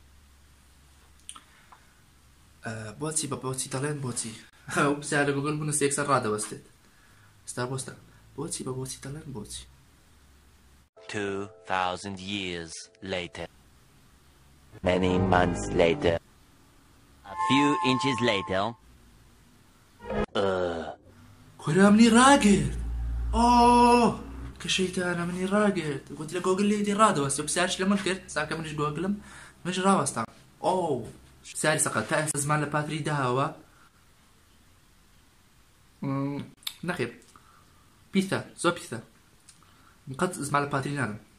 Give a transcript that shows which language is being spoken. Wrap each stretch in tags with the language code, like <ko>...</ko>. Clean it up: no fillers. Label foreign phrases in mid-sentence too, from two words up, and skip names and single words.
<ckb>بە بۆچی دەڵێن بۆچی ئەو پرسیار لە گوگل بنووسە یەکسەر ڕادەوەستێت ئێستا بۆستە بۆچی بە بۆچی دەڵێن بۆچی</ckb> <en>2,000 years later. Many months later. A few inches later.</en> <ckb>خۆرا منی ڕاگرت کە شەیتانە منی ڕاگرت گوتی لە گۆگل لێدی ڕادەوەستە پرسیارش لە من کرد ساکە منیش گۆگلم منش ڕاوەستام پرسیاری سەقەت تا ئێستا زمان لە پاتری داهەوە نەخێر پیتە زۆر پیتە قەت زمان لە پاتری نانم</ckb>